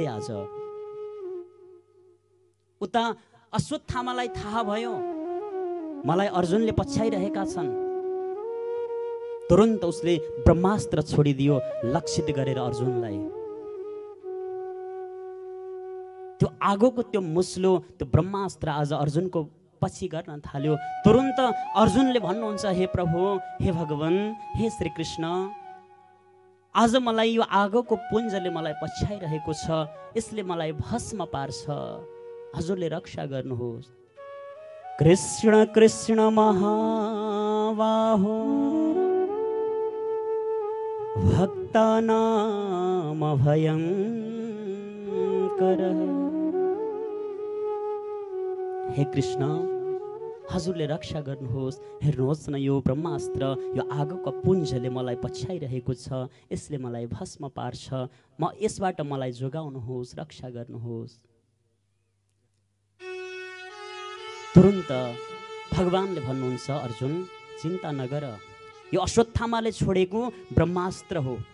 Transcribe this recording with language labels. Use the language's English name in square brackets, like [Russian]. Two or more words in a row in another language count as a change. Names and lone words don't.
[Nepali] आज उता अश्वत्थामालाई थाहा भयो मलाई अर्जुनले पछ्याइरहेका छन्। तुरुन्त उसले ब्रह्मास्त्र छोडिदियो लक्षित गरेर अर्जुनलाई। त्यो आगोको त्यो मुस्लो, त्यो ब्रह्मास्त्र आज अर्जुनको पछि गर्न थाल्यो। तुरुन्त अर्जुनले भन्नुहुन्छ, हे प्रभु, हे भगवान, हे श्री कृष्ण, आज मलाई यो आगोको पुञ्जले मलाई पछ्याइरहेको छ, यसले मलाई भस्म पार्छ, हजुरले रक्षा गर्नुहोस्। [Sanskrit] कृष्ण कृष्ण महाबाहो भक्तानाम भयंकर। [Nepali] हे कृष्ण, हजुरले रक्षा गर्नुहोस्। हेर्नुहोस् न, यो ब्रह्मास्त्र, यो आगोको पुञ्जले मलाई पछ्याइरहेको छ, यसले मलाई भस्म पार्छ, म यसबाट मलाई जोगाउनुहोस्, रक्षा गर्नुहोस्। तुरुन्त भगवानले भन्नुहुन्छ, अर्जुन चिन्ता नगर, यो अश्वत्थामाले छोडेको ब्रह्मास्त्र हो।